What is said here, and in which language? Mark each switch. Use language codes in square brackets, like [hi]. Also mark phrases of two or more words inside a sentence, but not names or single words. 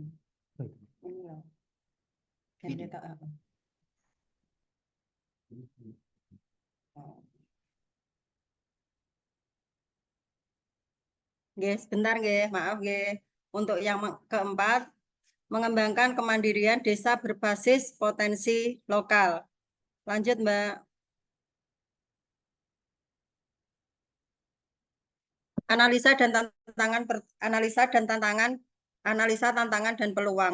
[id] Ini loh. Kan kita apa? Nggih, sebentar nggih, maaf nggih. Untuk yang keempat, mengembangkan kemandirian desa berbasis potensi lokal. Lanjut, Mbak. Analisa tantangan dan peluang.